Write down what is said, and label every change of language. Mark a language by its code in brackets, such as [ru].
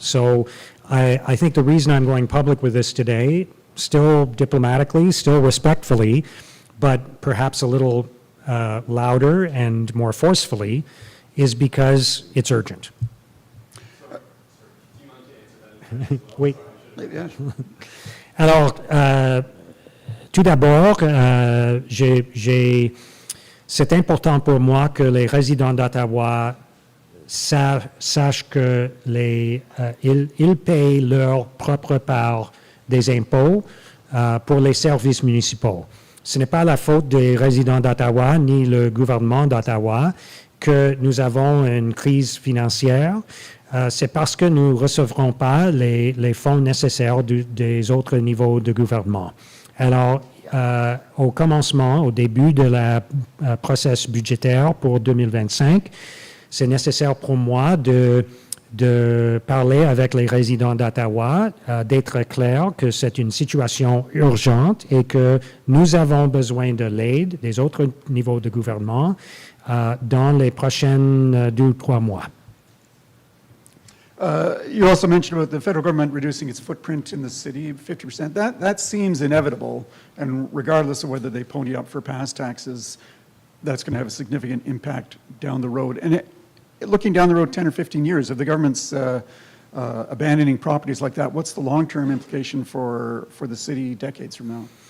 [en] So I think the reason I'm going public with this today, still diplomatically, still respectfully, but perhaps a little louder and more forcefully, is because it's urgent. [fr] Oui. Alors, tout d'abord, c'est important pour moi que les résidents d'Ottawa sachent qu'ils payent leur propre part des impôts pour les services municipaux. Ce n'est pas la faute des résidents d'Ottawa ni le gouvernement d'Ottawa que nous avons une crise financière. C'est parce que nous ne recevrons pas les fonds nécessaires des autres niveaux de gouvernement. Alors, au commencement, au début de la processus budgétaire pour 2025, c'est nécessaire pour moi de de parler avec les résidents d'Ottawa, d'être clair que c'est une situation urgente et que nous avons besoin de l'aide des autres niveaux de gouvernement dans les prochaines 2 ou 3 mois. [en] You also mentioned about the federal government reducing its footprint in the city, 50%. That seems inevitable, and regardless of whether they pony up for past taxes, that's going to have a significant impact down the road. And looking down the road 10 or 15 years, if the government's abandoning properties like that, what's the long-term implication for the city decades from now?